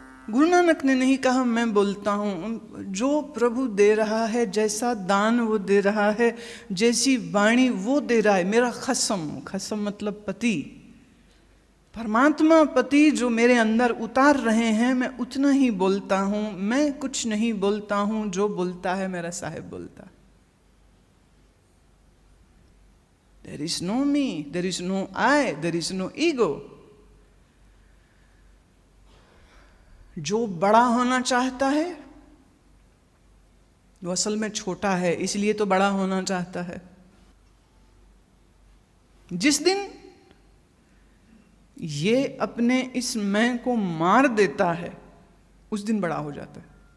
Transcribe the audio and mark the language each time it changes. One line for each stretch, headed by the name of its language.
Hindi: गुरु नानक ने नहीं कहा मैं बोलता हूँ, जो प्रभु दे रहा है, जैसा दान वो दे रहा है, जैसी वाणी वो दे रहा है। मेरा खसम मतलब पति, परमात्मा पति जो मेरे अंदर उतार रहे हैं, मैं उतना ही बोलता हूँ। मैं कुछ नहीं बोलता हूँ, जो बोलता है मेरा साहेब बोलता।
English: There is no me, there is no I, there is no ego.
Hindi: जो बड़ा होना चाहता है वो असल में छोटा है, इसलिए तो बड़ा होना चाहता है। जिस दिन ये अपने इस मैं को मार देता है, उस दिन बड़ा हो जाता है।